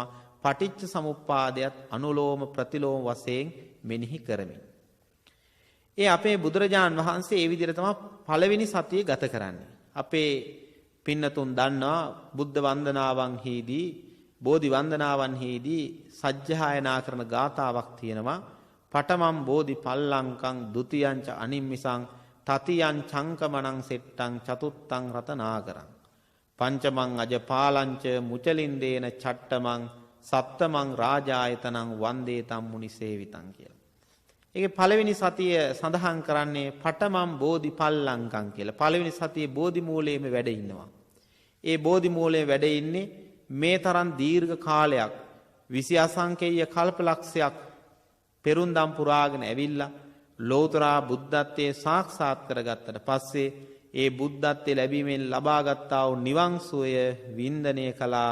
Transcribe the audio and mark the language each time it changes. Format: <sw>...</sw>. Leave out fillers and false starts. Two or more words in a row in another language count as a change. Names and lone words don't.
<si>පටිච්ච සමුප්පාදයට අනුලෝම ප්‍රතිලෝම වශයෙන් මෙනෙහි කරමින්. ඒ අපේ බුදුරජාන් වහන්සේ ඒ විදිහට තමයි පළවෙනි සතිය ගත කරන්නේ. අපේ පින්නතුන් දන්නවා බුද්ධ වන්දනාවන්හිදී බෝධි වන්දනාවන්හිදී සජ්ජායනා කරන ගාථාවක් තියෙනවා.</si> <pi>පඨමම් බෝධි පල්ලංකං ဒ ුතියං ච අනිම්මිසං තතියං චංකමනං සෙට්ටං චතුත්තං රතනාකරං පංචමං අජපාලංච මුචලින්දේන චට්ටමං සප්තමං රාජායතනං වන්දේ තම් මුනි සේවිතං කියලා.</pi> <si>ඒකේ පළවෙනි සතිය සඳහන් කරන්නේ</si> <pi>පඨමම් බෝධි පල්ලංකං</pi> <si>කියලා. පළවෙනි සතියේ බෝධි මූලයේම වැඩ ඉන්නවා. ඒ බෝධි මූලයේ වැඩ ඉන්නේ මේ තරම් දීර්ඝ කාලයක් 20 අසංකේය කල්පලක්ෂයක් පෙරුම්දම් පුරාගෙන ඇවිල්ලා ලෞතර බුද්ධත්වයේ සාක්ෂාත් කරගත්තට පස්සේ ඒ බුද්ධත්වයේ ලැබීමෙන් ලබාගත්තා වූ නිවන් සුවය වින්දනය කළා.</si>